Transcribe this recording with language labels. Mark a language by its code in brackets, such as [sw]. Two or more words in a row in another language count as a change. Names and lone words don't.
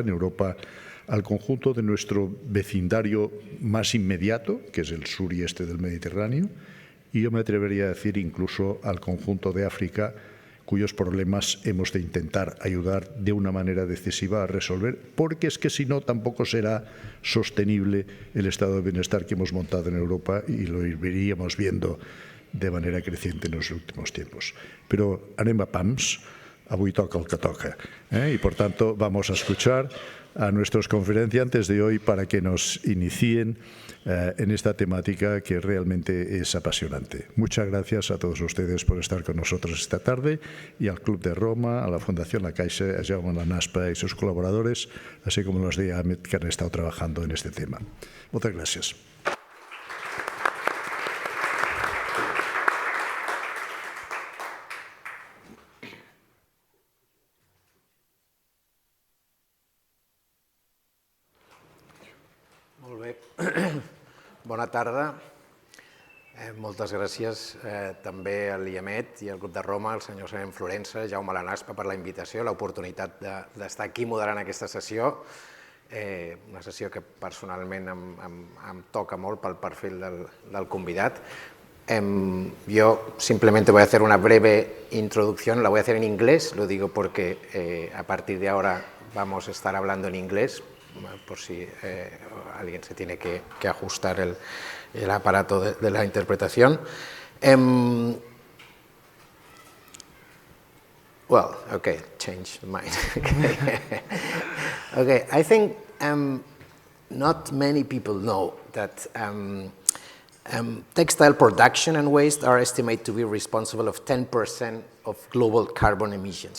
[es] en Europa al conjunto de nuestro vecindario más inmediato, que es el sur y este del Mediterráneo, y yo me atrevería a decir incluso al conjunto de África, cuyos problemas hemos de intentar ayudar de una manera decisiva a resolver, porque es que si no tampoco será sostenible el estado de bienestar que hemos montado en Europa y lo iríamos viendo de manera creciente en los últimos tiempos. [ca] Pero anem a pams, avui toca el que toca, [es] y por tanto vamos a escuchar a nuestros conferenciantes de hoy para que nos inicien en esta temática que realmente es apasionante. Muchas gracias a todos ustedes por estar con nosotros esta tarde y al Club de Roma, a la Fundación La Caixa, a Jaume Lanaspa y sus colaboradores, así como los de AMET que han estado trabajando en este tema. Muchas gracias. [ca] Molt bé. Bona tarda. Moltes gràcies també a l'IAMET i al grup de Roma, al senyor Serem Florença, Jaume Lanaspa, per la invitació, l'oportunitat d'estar aquí moderant aquesta sessió, una sessió que personalment em toca molt pel perfil del convidat. [es] Yo simplemente voy a hacer una breve introducción, la voy a hacer en inglés, lo digo porque a partir de ahora vamos a estar hablando en inglés, por si alguien se tiene que ajustar el aparato de la interpretación. [en] Well, okay, change mind. Okay, I think not many people know that textile production and waste are estimated to be responsible of 10% of global carbon emissions.